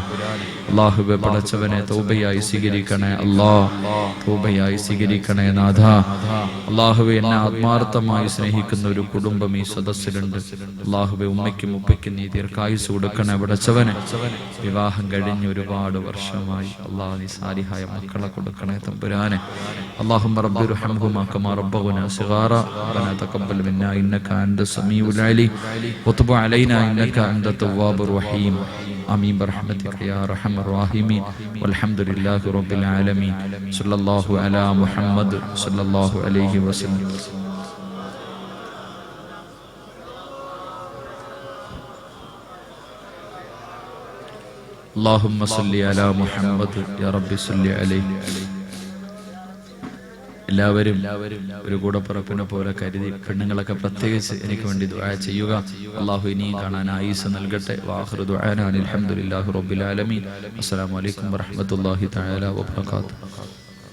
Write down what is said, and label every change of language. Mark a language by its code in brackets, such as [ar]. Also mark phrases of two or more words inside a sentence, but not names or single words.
[ml] അല്ലാഹുവേ പടച്ചവനെ തൗബയായി സ്വീകരിക്കണേ അല്ലാ, തൗബയായി സ്വീകരിക്കണേ നാഥ. അല്ലാഹുവേ എന്നെ ആത്മാർത്ഥമായി സ്നേഹിക്കുന്ന ഒരു കുടുംബം ഈ സദസ്സിലുണ്ട്. അല്ലാഹുവേ ഉമ്മയ്ക്കും ഉപ്പയ്ക്കും നീ ദീർഘായുസ്സ് കൊടുക്കണേ പടച്ചവനെ. വിവാഹം കഴിഞ്ഞ് ഒരുപാട് വർഷമായി അല്ലാഹ് നീ സാലിഹായ മക്കളെ കൊടുക്കണേ തമ്പുരാനെ. [ar] اللهم رب ارحمهما كما ربونا صغارا ربنا تقبل منا انك انت السميع العليم وتب علينا انك انت التواب الرحيم آمين برحمتك يا ارحم الراحمين والحمد لله رب العالمين صلى الله على محمد صلى الله عليه وسلم. اللهم صل على محمد يا رب صل عليه. [ml] എല്ലാവരും ഒരു കൂടപ്പിറപ്പിനെ പോലെ കരുതി, പെണ്ണുങ്ങളൊക്കെ പ്രത്യേകിച്ച് എനിക്ക് വേണ്ടി ദുആ ചെയ്യുക. അല്ലാഹു ഇനിയും കാണാൻ ആയുസ്സ് നൽകട്ടെ. [ar] وآخر دعانا الحمد لله رب العالمين. السلام عليكم ورحمة الله تعالى وبركاته.